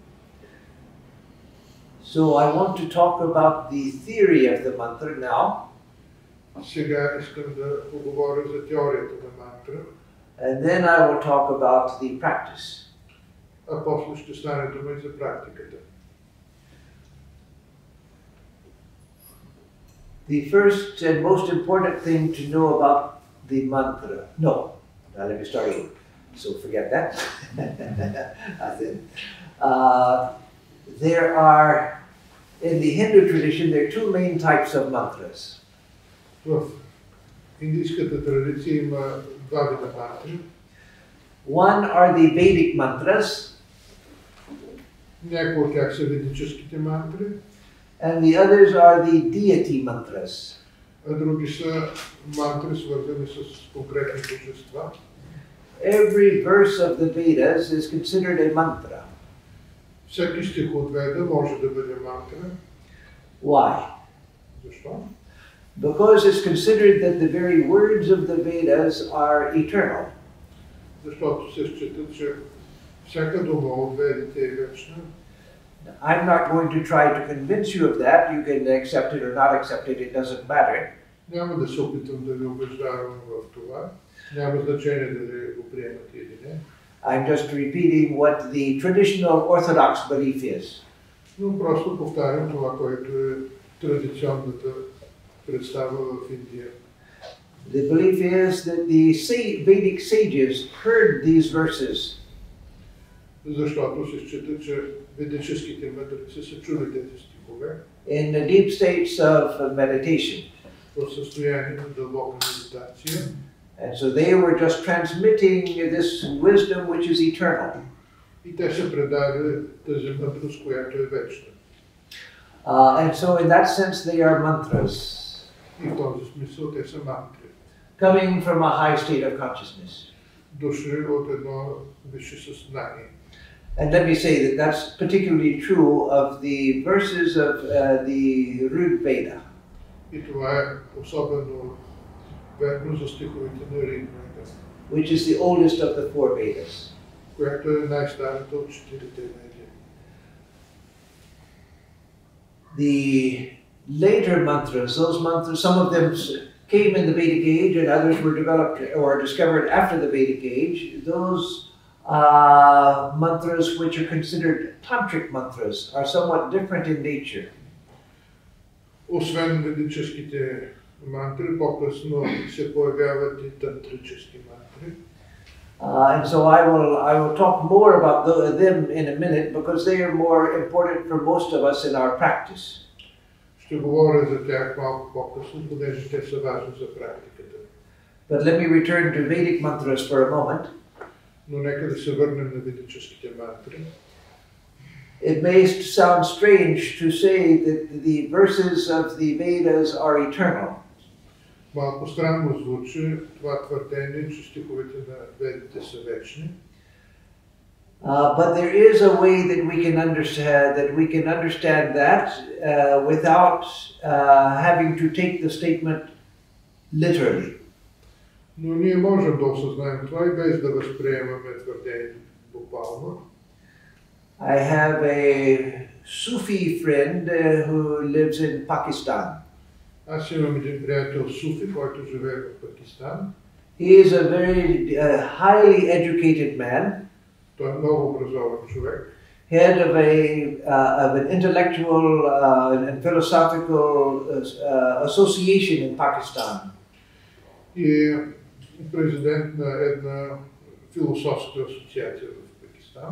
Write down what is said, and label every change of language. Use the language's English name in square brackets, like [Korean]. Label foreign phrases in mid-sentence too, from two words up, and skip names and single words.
[English] So I want to talk about the theory of the mantra now. [Bulgarian] Сега искам да поговоря за теорията на мантра. [English] And then I will talk about the practice. [Bulgarian] А после ще стане дума и за практиката. [English] The first and most important thing to know about the mantra. No, now let me start over. So forget that. There are, in the Hindu tradition, there are two main types of mantras. [Bulgarian] В индийската традиция има два вида мантри. [English] One are the Vedic mantras, [Bulgarian] Някои от тях са ведическите мантри, [English] and the others are the deity mantras. [Bulgarian] а други са мантри, свързани с конкретни божества. [English] Every verse of the Vedas is considered a mantra. [Bulgarian] Всеки стих от Веда може да бъде мантра. [English] Why? [Bulgarian] Защо? [English] Because it's considered that the very words of the Vedas are eternal. [Bulgarian] Защото се счита, че всяка дума от Ведите е вечна. [English] I'm not going to try to convince you of that. You can accept it or not accept it, it doesn't matter. [Bulgarian] Няма да се опитам да ви убеждавам в това. Няма значение дали го приемате или не. [English] I'm just repeating what the traditional Orthodox belief is. [Bulgarian] Но просто повтарям това, което е традиционната представа в Индия. [English] The belief is that the Vedic sages heard these verses. [Bulgarian] Защото се счита, че ведическите мъдреци са чули тези стихове [English] In the deep states of meditation. [Bulgarian] в състояние на дълбока медитация. [English] And so they were just transmitting this wisdom which is eternal. [Bulgarian] И те се предали тази мъдрост, която е вечна. [English] And so in that sense they are mantras. [Bulgarian] И в този смисъл те са мантри. [English] Coming from a high state of consciousness. [Bulgarian] Дошли от едно висше съзнание. [English] And let me say that that's particularly true of the verses of the Rig Veda. [Bulgarian] И това е особено верно за стиховете на Риг Веда, [English] which is the oldest of the four Vedas. [Bulgarian] която е най-старата от четирите веди. [English] The later mantras, those mantras, some of them came in the Vedic age and others were developed or discovered after the Vedic age. Those mantras which are considered tantric mantras are somewhat different in nature. [Bulgarian] Освен ведическите мантри, по-късно се появяват и тантрически мантри. [English] And so I will talk more about them in a minute because they are more important for most of us in our practice. [Bulgarian] Ще говоря за тях малко по-късно, понеже те са важни за практиката. [English] But let me return to Vedic mantras for a moment. [Bulgarian] Но нека да се върнем на ведическите мантри. [English] It may sound strange to say that the verses of the Vedas are eternal. [Bulgarian] Малко странно звучи това твърдение, че стиховете на ведите са вечни. [English] But there is a way that we can understand that without having to take the statement literally. [Bulgarian] Но ние можем да осъзнаем това и без да възприемаме твърдението буквално. [English] I have a Sufi friend who lives in Pakistan. [Bulgarian] Аз имам един приятел Суфи, който живее в Пакистан. [English] He is a very highly educated man. [Bulgarian] Той е много образован човек. [English] Head of an intellectual and philosophical association in Pakistan. [Bulgarian] И президент на една философска асоциация в Пакистан.